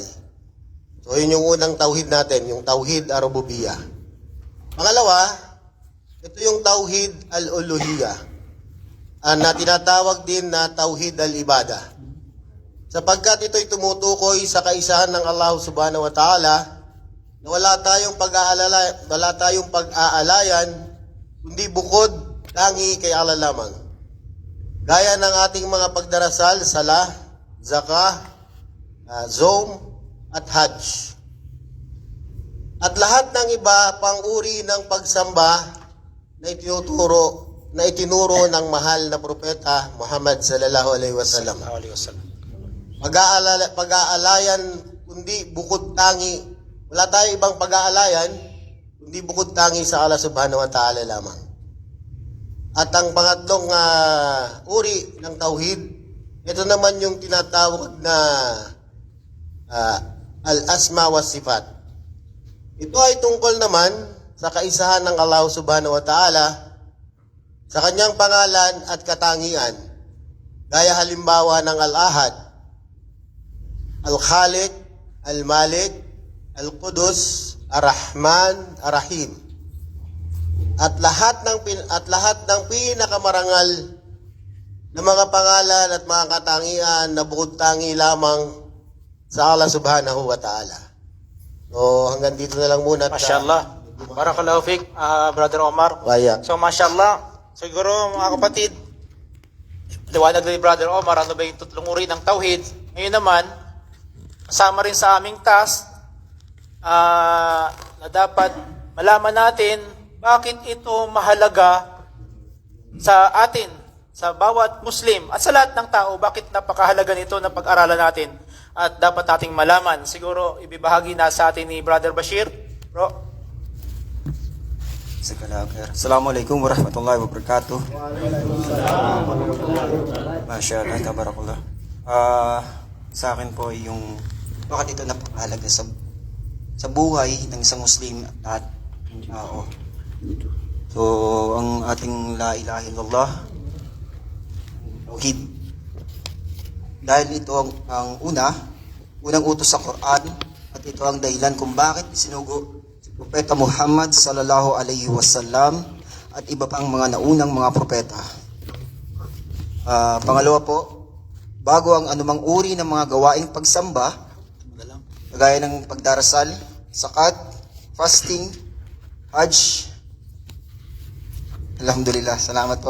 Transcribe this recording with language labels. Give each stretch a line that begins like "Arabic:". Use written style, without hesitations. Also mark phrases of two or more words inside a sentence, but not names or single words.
Filipino: So yun yung unang tauhid natin, yung
Arabic: توحيد الربوبية.
Filipino: Pangalawa, ito yung
Arabic: توحيد الألوهية,
Filipino: na tinatawag din na
Arabic: توحيد العبادة.
Filipino: Sapagkat ito'y tumutukoy sa kaisahan ng
Arabic: الله سبحانه وتعالى
Filipino: na wala tayong pag-aalayan kundi bukod tangi kay Allah lamang. Gaya ng ating mga pagdarasal, salah, zakah, zom, at hajj. At lahat ng iba pang uri ng pagsamba na itinuro ng mahal na propeta Muhammad
Arabic: صلى الله عليه وسلم.
Filipino: Pag-aalayan kundi bukod tangi. Wala tayong ibang pag-aalayan kundi bukod tangi sa
Arabic: الله سبحانه وتعالى
Filipino: lamang. At ang pangatlong uri ng tauhid, ito naman yung tinatawag na
Arabic: الأسماء والصفات.
Filipino: Ito ay tungkol naman sa kaisahan ng
Arabic: الله سبحانه وتعالى
Filipino: sa kanyang pangalan at katangian. Gaya halimbawa ng
Arabic: الأحد، الخالق، الملك، القدوس، الرحمن، الرحيم.
Filipino: At lahat ng pinakamarangal na mga pangalan at mga katangian na bukod tangi lamang sa
Arabic: الله سبحانه وتعالى.
Filipino: So hanggang dito na lang muna.
Arabic: ما شاء الله. بارك الله فيك, Brother Omar. Waya.
Filipino: So mashallah, siguro mga kapatid, liwanag ni Brother Omar, ano ba yung tatlong uri ng tauhid? Ngayon naman, kasama rin sa aming task na dapat malaman natin bakit ito mahalaga sa atin, sa bawat Muslim at sa lahat ng tao, bakit napakahalaga nito na pag-aralan natin at dapat nating malaman. Siguro ibibahagi na sa atin ni Brother Bashir. Bro.
Arabic: السلام عليكم ورحمة الله وبركاته. ما شاء الله، تبارك الله.
Filipino: Sa akin po yung bakit ito napakahalaga sa buhay ng isang Muslim at tao. So, ang ating
Arabic: لا إله إلا الله,
Filipino: tauhid. Dahil ito ang unang utos sa Quran at ito ang dahilan kung bakit sinugo si Propeta Muhammad
Arabic: صلى الله عليه وسلم
Filipino: at iba pang mga naunang mga propeta. Pangalawa po, bago ang anumang uri ng mga gawaing pagsamba, kagaya ng pagdarasal, zakat, fasting, hajj, alhamdulillah, salamat po.